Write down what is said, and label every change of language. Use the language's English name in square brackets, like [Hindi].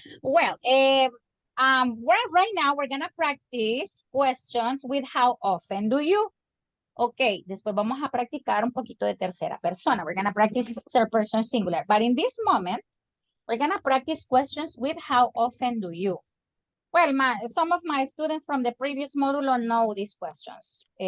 [English] Well, right now we're gonna practice questions with how often do you. [Spanish] Okay, después vamos a practicar un poquito de tercera persona. [English] We're gonna practice third person singular. But in this moment, we're gonna practice questions with how often do you. Well, some of my students from the previous modulo know these questions.